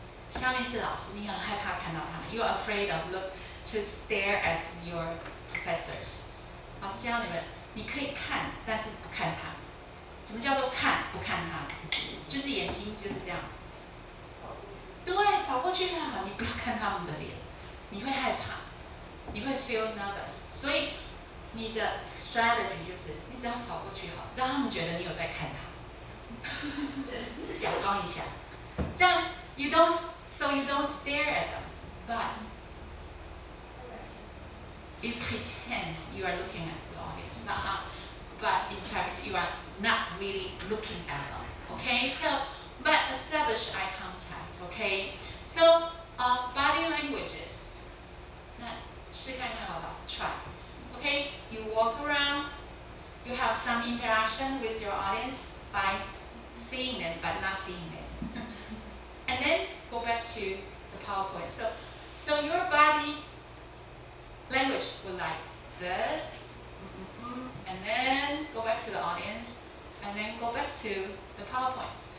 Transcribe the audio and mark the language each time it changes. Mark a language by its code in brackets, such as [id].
[zh] 下面是老师，你很害怕看到他们 ， [en] you're afraid of to stare at your professors. [zh] 老师教你们，你可以看，但是不看他。什么叫做看不看他？就是眼睛就是这样。对，扫过去就好，你不要看他们的脸，你会害怕，你会 [en] feel nervous。 [zh] 所以你的 strategy 就是你只要扫过去好，让他们觉得你有在看他，假装一下，这样 [en] you don't stare at them, but you pretend you are looking at the audience, but in fact you are not really looking at them. Okay, so but establish eye contact. Okay, so body languages. [zh] 那试看看好不好 ？ [en] Try. Okay, you walk around. You have some interaction with your audience by seeing them but not seeing them, and then go back to the PowerPoint. So your body language will like this, and then go back to the audience, and then go back to the PowerPoint.